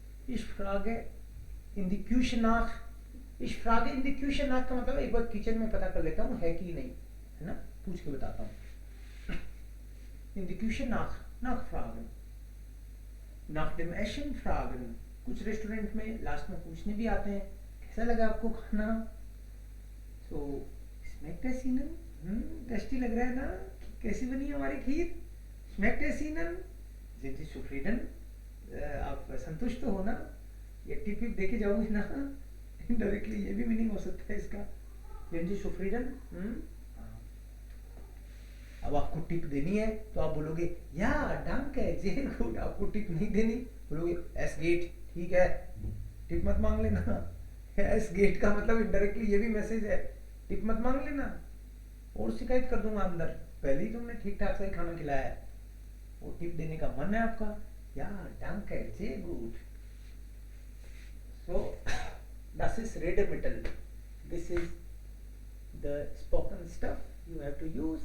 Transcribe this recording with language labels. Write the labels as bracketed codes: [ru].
[de] Ich frage in die Küche nach. Ich frage in die Küche nach [hi] का मतलब एक बार kitchen में पता कर लेता हूँ है कि नहीं, है ना, पूछ के बताता हूँ. [de] In die Küche nach, nachfragen. Nach dem Essen fragen. [hi] कुछ रेस्टोरेंट में लास्ट में पूछने भी आते हैं कैसा लगा आपको खाना. [de] So schmeckt es Ihnen? [hi] Tasty लग रहा है ना, कैसी बनी हमारी खीर. [de] schmeckt es Ihnen? sind Sie zufrieden? [hi] आप संतुष्ट हो ना. ये टिप देके जाओगे ना, इनडायरेक्टली ये भी मीनिंग हो सकता है इसका. [de] sind Sie zufrieden? [hi] अब आपको टिप देनी है तो आप बोलोगे या [de] danke, sehr gut. [hi] आपको टिप नहीं देनी, बोलोगे एस गेट, ठीक है, टिप मत मांग लेना. एस गेट का मतलब इनडायरेक्टली ये भी मैसेज है, टिप मत मांग लेना और शिकायत कर दूंगा अंदर, पहले ही तुमने ठीक ठाक सही खाना खिलाया है. वो टिप देने का मन है आपका, या [de] danke, sehr gut. So das ist Redemittel. [en] This is the spoken stuff you have to use.